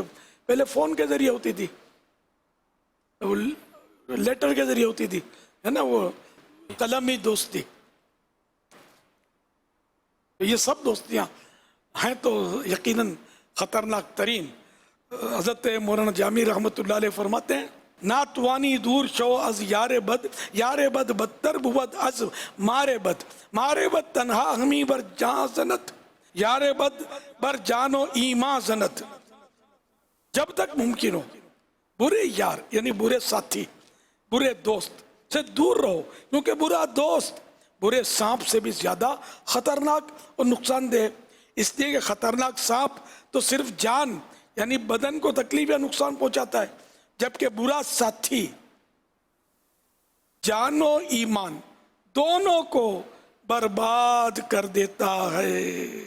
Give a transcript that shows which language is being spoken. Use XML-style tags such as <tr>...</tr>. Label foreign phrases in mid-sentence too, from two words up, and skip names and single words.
<ur>پہلے فون کے ذریعے ہوتی تھی، لیٹر کے ذریعے ہوتی تھی، ہے نا، وہ قلمی دوستی. یہ سب دوستیاں ہیں تو یقیناً خطرناک ترین. حضرت مولانا جامی رحمۃ اللہ علیہ فرماتے ہیں</ur> <fa>ناتوانی دور شو از یار بد بدتر بود از مارے بد تنہا ہمی بر جان زنت، یار بد بر جان و ایمان زنت.</fa> <ur>جب تک ممکن ہو برے یار یعنی برے ساتھی، برے دوست سے دور رہو، کیونکہ برا دوست برے سانپ سے بھی زیادہ خطرناک اور نقصان دہ. اس لیے کہ خطرناک سانپ تو صرف جان یعنی بدن کو تکلیف یا نقصان پہنچاتا ہے، جبکہ برا ساتھی جان و ایمان دونوں کو برباد کر دیتا ہے.</ur>